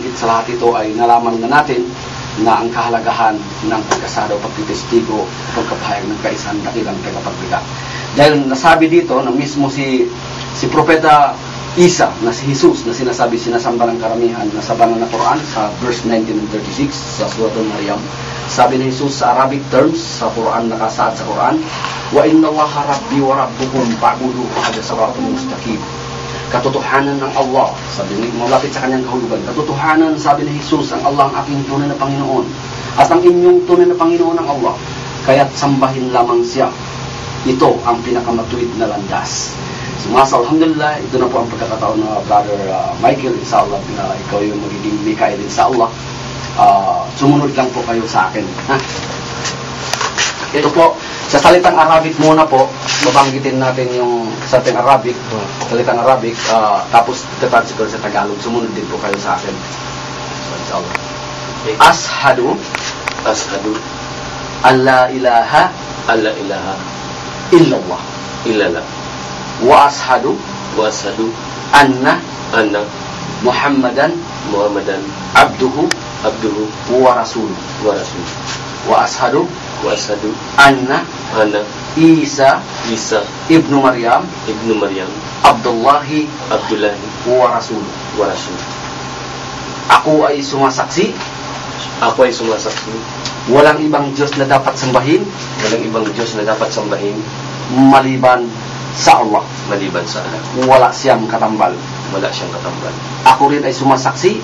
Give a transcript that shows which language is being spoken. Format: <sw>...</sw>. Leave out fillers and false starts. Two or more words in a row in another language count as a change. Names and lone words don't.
<tl>Higit sa lahat ito ay nalaman na natin na ang kahalagahan ng pagkasada o pagtitistigo, pagkapahayag ng kaisahan dakilang tagapaglikha. Dahil nasabi dito na mismo si Propeta Isa na si Jesus na sinasamba ng karamihan na sa banal na Quran sa</tl> <en>verse 19 and 36</en> <tl>sa Surah Al-Maryam. Sabi ni Jesus sa</tl> <en>Arabic terms</en> <tl>sa Quran, nakasaad sa Quran,</tl> <ar>وإن الله ربي وربكم فاعبدوه هذا صراط مستقيم.</ar> <tl>Katotohanan ng Allah, sabi ni malapit sa kanyang kahulugan, katotohanan, sabi ni Jesus, ang Allah ang aking tunay na Panginoon at ang inyong tunay na Panginoon ng Allah, kaya't sambahin lamang siya. Ito ang pinakamatuwid na landas. So, alhamdulillah, ito na po ang pagkakataon na brother Michael, inshallah, na ikaw yung magiging Mikael, inshallah. Sumunod lang po kayo sa akin. Ha? Ito po, sa salitang Arabic muna po, babanggitin natin yung salitang Arabic, tapos itatransfer sa Tagalog. Sumunod din po kayo sa akin. So,</tl> <ar>إن شاء الله. أشهد ashhadu أن لا إله ألا إله illallah illallah وأشهد وأشهد anna anna Muhammadan Muhammadan abduhu abduhu ورسوله. ورسوله وأشهد وأشهد anna anna Isa Isa ابن مريم ابن مريم Abdullahi Abdullahi ورسوله. ورسوله.</ar> <tl>Ako ay sumasaksi, Ako ay sumasaksi, walang ibang Diyos na dapat sambahin walang ibang Diyos na dapat sambahin maliban sa Allah. maliban sa Allah. Wala siyang katambal. Wala siyang katambal. Ako rin ay sumasaksi,</tl>